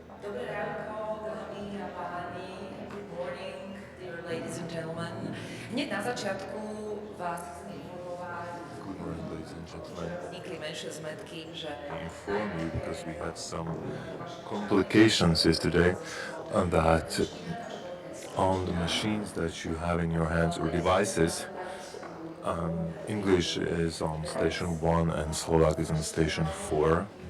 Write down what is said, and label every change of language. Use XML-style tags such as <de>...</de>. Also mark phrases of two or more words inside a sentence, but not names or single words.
<sk>Dobré ránko, dámy a páni.</sk> <en>Good morning, dear ladies and gentlemen.</en> <sk>Hneď na začiatku vás chcem informovať,</sk> <en>Good morning, ladies and gentlemen.</en> <sk>vznikli menšie zmetky, že</sk> <en>I inform you because we had some complications yesterday that on the machines that you have in your hands or devices, English is on station 1 and Slovak is on station 4.</en>